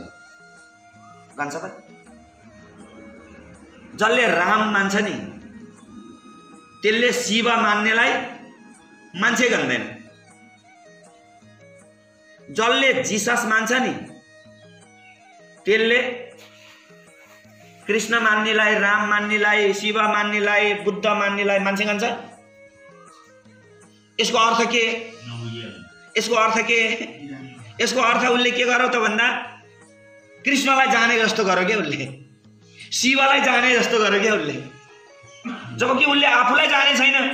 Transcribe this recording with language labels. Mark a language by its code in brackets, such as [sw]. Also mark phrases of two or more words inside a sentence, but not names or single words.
[ne] गन्छ त? जसले राम मान्छ नि, त्यसले शिव मान्नेलाई मान्छे गन्दैन। जसले जिसस मान्छ नि, त्यसले कृष्ण मान्नेलाई, राम मान्नेलाई, शिव मान्नेलाई, बुद्ध मान्नेलाई मान्छे गन्छ। यसको अर्थ के? यसको अर्थ के? यसको अर्थ उसले के गर्यो त भन्दा कृष्णलाई जाने जस्तो गर्यो क्या उसले, शिवलाई जाने जस्तो गर्यो क्या उसले, जबकि उसले आफूलाई जाने छैन।